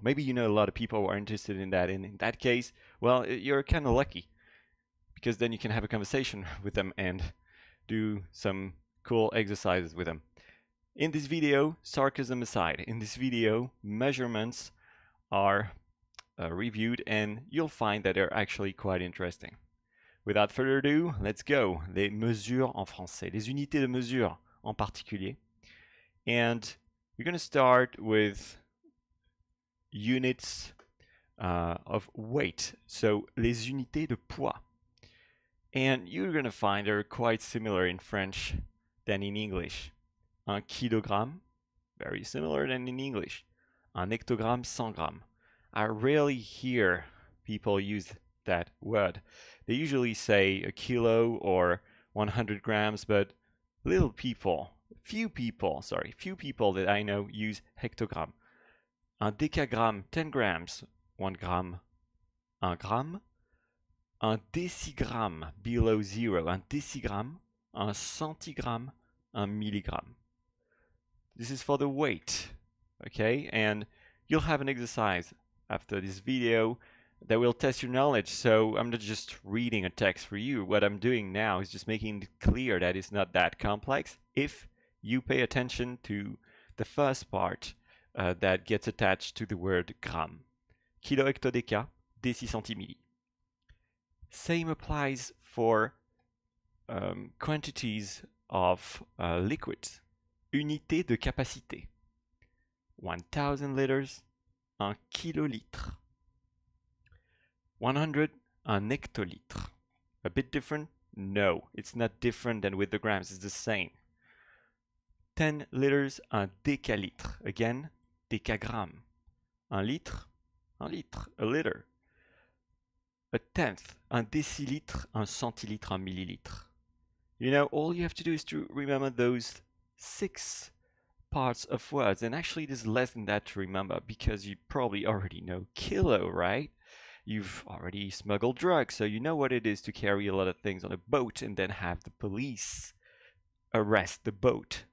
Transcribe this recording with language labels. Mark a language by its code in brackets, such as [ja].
[en] Maybe you know a lot of people who are interested in that. And in that case, well, you're kind of lucky, because then you can have a conversation with them and do some cool exercises with them. In this video, sarcasm aside, in this video, measurements are reviewed, and you'll find that they're actually quite interesting. Without further ado, let's go. [fr] Les mesures en français, les unités de mesure en particulier. [en] And we're going to start with units of weight, so [fr] les unités de poids. [en] And you're going to find they're quite similar in French than in English. [fr] Un kilogramme, [en] very similar than in English. [fr] Un hectogramme, 100 grammes. [en] I rarely hear people use that word. They usually say a kilo or 100 grams, but few people that I know use hectogramme. [fr] Un décagramme, 10 grams, 1 gramme, 1 gramme. Un décigramme, [en] below 0, [fr] un décigramme. Un centigramme, 1 milligramme. [en] This is for the weight, okay? And you'll have an exercise after this video that will test your knowledge. So I'm not just reading a text for you. What I'm doing now is just making it clear that it's not that complex if you pay attention to the first part that gets attached to the word gramme. Kilo hectodéca, décicentimilli. Same applies for quantities of liquids. [fr] Unité de capacité. [en] 1000 liters, [fr] un kilolitre. 100, un hectolitre. [en] A bit different? No, it's not different than with the grams, it's the same. 10 liters, [fr] un décalitre. [en] Again, [fr] décagramme. Un litre, a liter. [en] A tenth, [fr] un décilitre, un centilitre, un millilitre. [en] You know, all you have to do is to remember those 6 parts of words, and actually there's less than that to remember, because you probably already know kilo, right? You've already smuggled drugs, so you know what it is to carry a lot of things on a boat and then have the police arrest the boat.